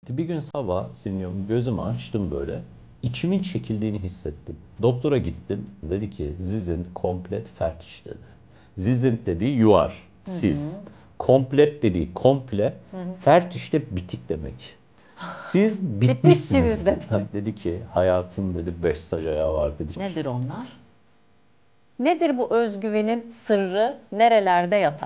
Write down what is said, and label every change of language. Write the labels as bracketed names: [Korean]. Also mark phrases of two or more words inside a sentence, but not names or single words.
[Turkish] Bir gün sabah siniyorum, gözümü açtım böyle. İçimin çekildiğini hissettim. Doktora gittim. Dedi ki [German] Sie sind komplett fertig [Turkish] dedi. [German] Sie sind [Turkish] dediği [English] you are, [Turkish] siz. Komplet dediği komple. Fertig de bitik demek. Siz bitmişsiniz. Bitmişsiniz dedi. Dedi ki hayatın dedi 5 sac ayağı var dedi. Nedir onlar? Nedir bu özgüvenin sırrı? Nerelerde yatar?